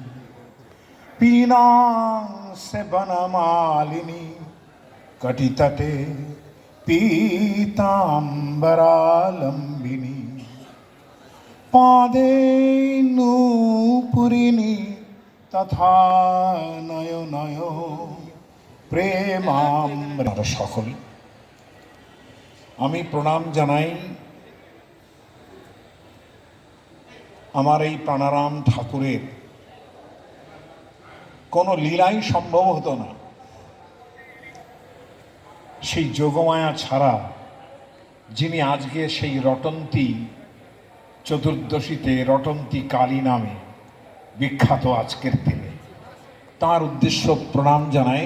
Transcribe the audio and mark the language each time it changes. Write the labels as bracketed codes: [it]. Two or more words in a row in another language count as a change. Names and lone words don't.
[sa] पीनांसे वनमालिनी कटितटे पीताम्बरालम्बिनी पादे नूपुरिणी तथा नयो नयो प्रेमामृत। [bn] সকল আমি প্রণাম জানাই আমার এই প্রাণারাম ঠাকুরের কোনো লীলাই সম্ভব হতো না, সেই যোগমায়া ছাড়া যিনি আজকে সেই রটন্তী চতুর্দশীতে রটন্তী কালী নামে বিখ্যাত আজকের দিনে, তার উদ্দেশ্য প্রণাম জানাই।